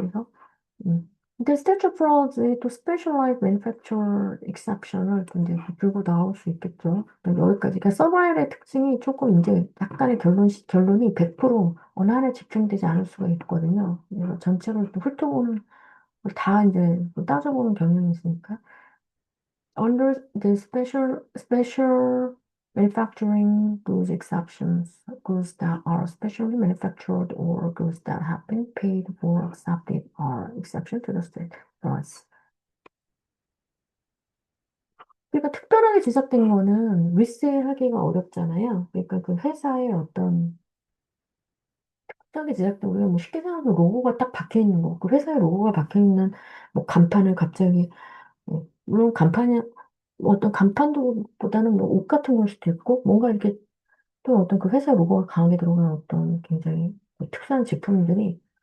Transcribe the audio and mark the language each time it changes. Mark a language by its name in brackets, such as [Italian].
[Korean] 그래서 근데 statute fraud의 또 specialized manufacturer exception을 또 이제 들고 나올 수 있겠죠. 그러니까 여기까지. 그러니까 서바일의 특징이 조금 이제 약간의 결론이 100% 어느 하나에 집중되지 않을 수가 있거든요. 그래서 전체로 또 훑어보는 걸 다 이제 따져보는 경향이 있으니까. [English] Under the special manufacturing goods exceptions, goods that are specially manufactured or goods that have been paid for accepted are exception to the state laws. [Korean] 그러니까 특별하게 제작된 거는 리셀하기가 어렵잖아요. 그러니까 그 회사의 어떤 특별하게 제작된 우리가 뭐 쉽게 생각하면 로고가 딱 박혀 있는 거, 그 회사의 로고가 박혀 있는 뭐 간판을 갑자기 물론 간판이 어떤 간판도보다는 뭐 옷 같은 걸 수도 있고 뭔가 이렇게 또 어떤 그 회사 로고가 강하게 들어간 어떤 굉장히 뭐 특수한 제품들이